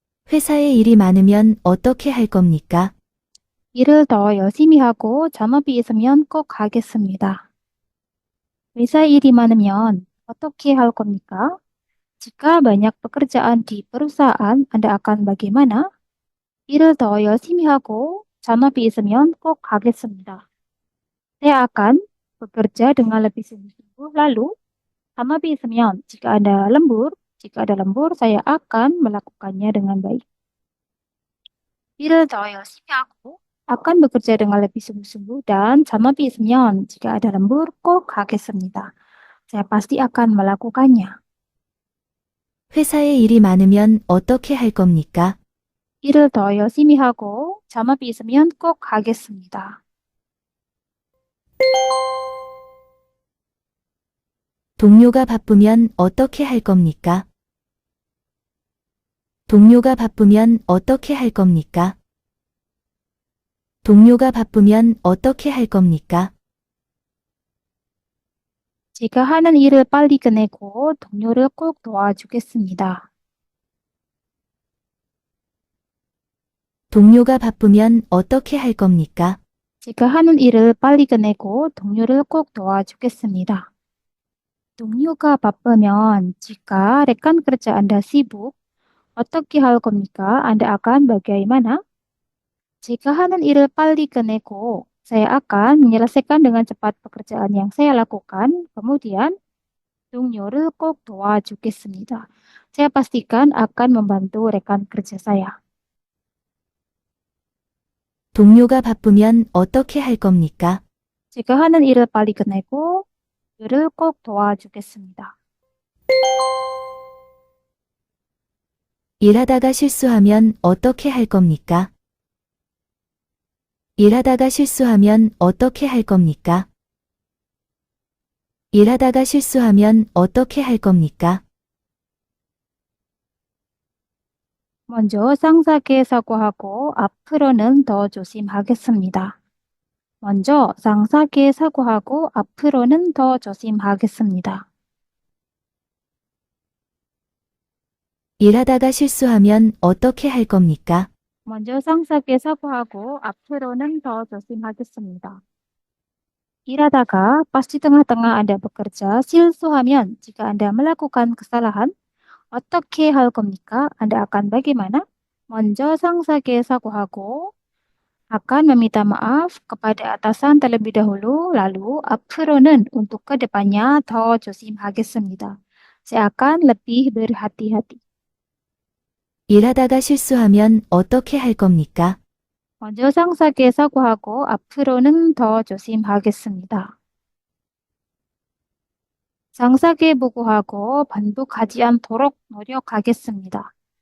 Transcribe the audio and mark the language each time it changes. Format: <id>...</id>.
<ko>회사에 일이 많으면 어떻게 할 겁니까? 일을 더 열심히 하고 잔업이 있으면 꼭 하겠습니다. 회사 일이 많으면 어떻게 할 겁니까?</ko> <id>Jika banyak pekerjaan di perusahaan, Anda akan bagaimana?</id> <ko>일을 더 열심히 하고 잔업이 있으면 꼭 하겠습니다.</ko> <id>Saya akan bekerja dengan lebih sungguh-sungguh. Lalu,</id> <ko>잔업이 있으면</ko> <id>jika ada lembur, saya akan melakukannya dengan baik.</id> <ko>일을 더 열심히 하고</ko> <id>akan bekerja dengan lebih sungguh-sungguh dan</id> <ko>잔업이 있으면</ko> <id>jika ada lembur</id> <ko>꼭 하겠습니다.</ko> <id>Saya pasti akan melakukannya.</id> <ko>회사에 일이 많으면 어떻게 할 겁니까? 일을 더 열심히 하고 잔업이 있으면 꼭 하겠습니다. 동료가 바쁘면 어떻게 할 겁니까? 동료가 바쁘면 어떻게 할 겁니까? 동료가 바쁘면 어떻게 할 겁니까? 제가 하는 일을 빨리 끝내고 동료를 꼭 도와주겠습니다. 동료가 바쁘면 어떻게 할 겁니까? 제가 하는 일을 빨리 끝내고 동료를 꼭 도와주겠습니다. 동료가 바쁘면</ko> <id>jika rekan kerja Anda sibuk,</id> <ko>어떻게 할 겁니까?</ko> <id>Anda akan bagaimana? Jika hanan</id> <ko>일을 빨리 끝내고,</ko> <id>saya akan menyelesaikan dengan cepat pekerjaan yang saya lakukan.</id> <ko>Kemudian, 동료를 꼭 도와주겠습니다.</ko> <id>Saya pastikan akan membantu rekan kerja saya.</id> <ko>동료가 바쁘면 어떻게 할 겁니까? Jika 하는 일을 빨리 끝내고, 동료를 꼭 도와주겠습니다. 일하다가 실수하면 어떻게 할 겁니까? 일하다가 실수하면 어떻게 할 겁니까? 일하다가 실수하면 어떻게 할 겁니까? 먼저 상사께 사과하고 앞으로는 더 조심하겠습니다. 먼저 상사께 사과하고 앞으로는 더 조심하겠습니다. 일하다가 실수하면 어떻게 할 겁니까? 먼저 상사께 사과하고 앞으로는 더 조심하겠습니다. 일하다가</ko> <id>pas di tengah-tengah Anda bekerja,</id> <ko>실수하면</ko> <id>jika Anda melakukan kesalahan,</id> <ko>어떻게 할 겁니까?</ko> <id>Anda akan bagaimana?</id> <ko>먼저 상사께 사과하고</ko> <id>akan meminta maaf kepada atasan terlebih dahulu, lalu</id> <ko>앞으로는</ko> <id>untuk kedepannya</id> <ko>더 조심하겠습니다.</ko> <id>Saya akan lebih berhati-hati.</id> <ko>일하다가 실수하면 어떻게 할 겁니까? 먼저 상사께 사과하고 앞으로는 더 조심하겠습니다. 상사께 보고하고 반복하지 않도록 노력하겠습니다.</ko>